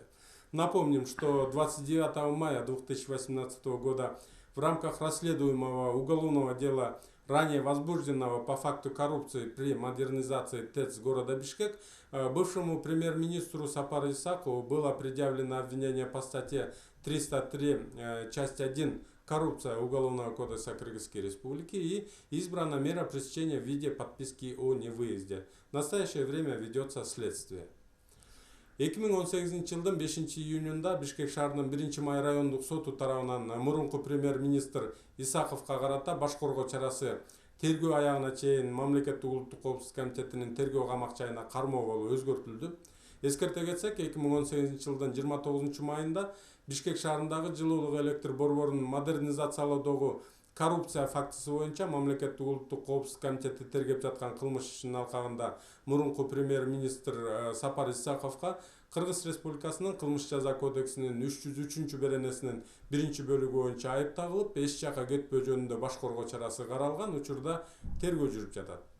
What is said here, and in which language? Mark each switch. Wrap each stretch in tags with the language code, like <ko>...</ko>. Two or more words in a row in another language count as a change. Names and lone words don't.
<ru>Напомним, что 29 мая 2018 года в рамках расследуемого уголовного дела, ранее возбужденного по факту коррупции при модернизации ТЭЦ города Бишкек, бывшему премьер-министру Сапару Исакову было предъявлено обвинение по статье 303, часть 1 «Коррупция» Уголовного кодекса Кыргызской Республики и избрана мера пресечения в виде подписки о невыезде. В настоящее время ведется следствие.</ru> <ky>2018 жылдын 5 июнунда Бишкек шаарынын 1-май райондук соту тарабынан мурунку премьер-министр Исаковго карата баш коргоо чарасы тергөө аягына чейин Мамлекеттик улуттук коопсуздук комитетинин тергөө камак жайына кармоо болуп өзгөртүлдү. Эскерте кетсек, 2018 жылдын 29 майында Бишкек шаарындагы жылуулук электр борборунун модернизациялоодогу коррупция фактысы боюнча Мамлекеттик улуттук коопсуздук комитети тергеп жаткан кылмыш ишинин алкагында мурунку премьер-министр Сапар Исаковго Кыргыз Республикасынын кылмыш жаза кодексинин 303-беренесинин 1-бөлүгү боюнча айып тагылып, эч жака кетпөө жөнүндө баш коргоо чарасы каралган учурда тергөө жүрүп жатат.</ky>